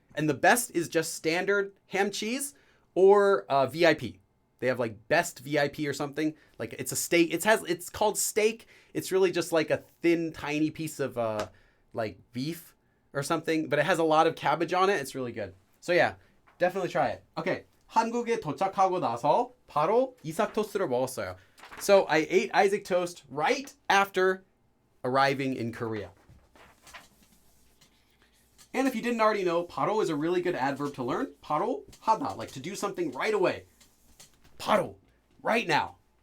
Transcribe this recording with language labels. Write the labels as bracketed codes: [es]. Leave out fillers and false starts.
[en] And the best is just standard ham cheese or VIP. They have like best VIP or something. Like it's a steak. It's called steak. It's really just like a thin, tiny piece of like beef or something. But it has a lot of cabbage on it. It's really good. So yeah, definitely try it. Okay. [ko] 한국에 도착하고 나서 바로 이삭 토스트를 먹었어요. [en] So I ate Isaac toast right after arriving in Korea. And if you didn't already know, 바로 is a really good adverb to learn. [ko] 바로 하다, [en] like to do something right away. 바로, right now.